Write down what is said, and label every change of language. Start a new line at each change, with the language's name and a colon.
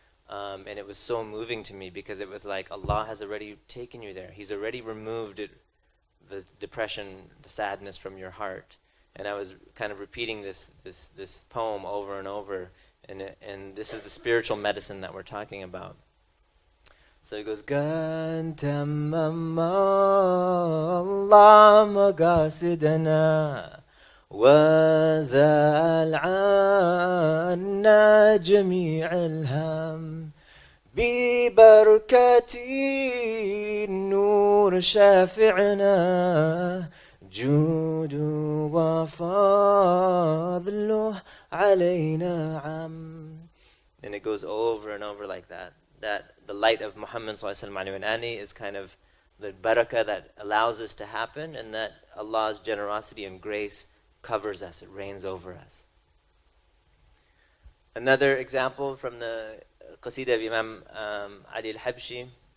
English: And it was so moving to me because it was like Allah has already taken you there. He's already removed the depression, the sadness from your heart. And I was kind of repeating this poem over and over. And this is the spiritual medicine that we're talking about. So it goes,
Arabic: قَدْ تَمَّمَ اللَّهُ مَقَاصِدَنَا وَزَالَ عَنَّا جَمِيعَ الْهَمِّ بِبَرْكَةِ النُّورِ شَافِعِنَا جُودُ وَفَضْلُهُ عَلَيْنَا عَمْ.
English: And it goes over and over like that. That the light of Muhammad ﷺ is kind of the barakah that allows this to happen, and that Allah's generosity and grace covers us, it rains over us. Another example from the Qasida of Imam Ali al-Habshi.